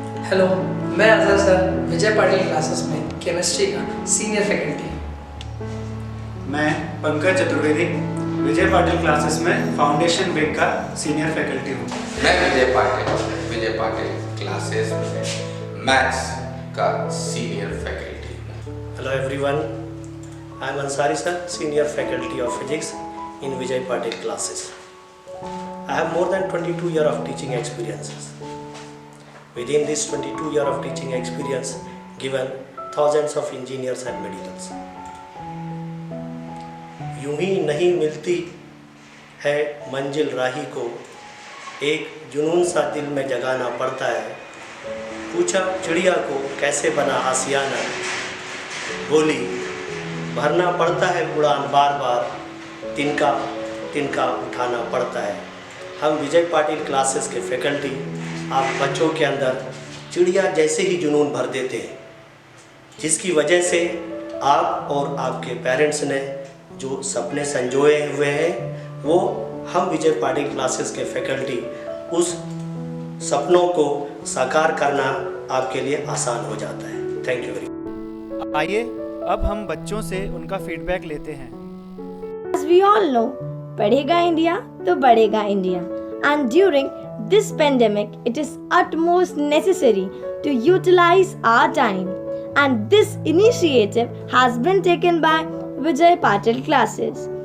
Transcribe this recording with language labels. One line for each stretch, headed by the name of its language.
Hindi: Hello, मैं Azhar sir विजय Patil classes में chemistry का सीनियर फैकल्टी। मैं पंकज चतुर्वेदी विजय पाटिल क्लासेस में फाउंडेशन विंग का सीनियर फैकल्टी हूँ। मैं विजय पाटिल क्लासेस में मैथ्स का सीनियर फैकल्टी हूँ।
English: Hello everyone, I am Ansari sir, senior faculty of physics in Vijay Patil classes. I have more than 22 years of teaching experiences. Within this 22 years of teaching experience, given thousands of engineers and medicals.
Hindi: यूं ही नहीं मिलती है मंजिल राही को, एक जुनून सा दिल में जगाना पड़ता है। पूछा चिड़िया को कैसे बना आसियाना, बोली भरना पड़ता है उड़ान बार बार, तिनका तिनका उठाना पड़ता है। हम विजय पाटिल क्लासेस के फैकल्टी आप बच्चों के अंदर चिड़िया जैसे ही जुनून भर देते हैं, जिसकी वजह से आप और आपके पेरेंट्स ने जो सपने संजोए हुए हैं, वो हम विजय पाटिल क्लासेस के फैकल्टी उस सपनों को साकार करना आपके लिए आसान हो जाता है।
English: Thank you very much.
Hindi: आइए अब हम बच्चों से उनका फीडबैक लेते हैं।
English: As we all know,
Hindi: पढ़ेगा इंडिया तो बढ़ेगा India,
English: and during this pandemic, it is utmost necessary to utilize our time, and this initiative has been taken by Vijay Patil classes.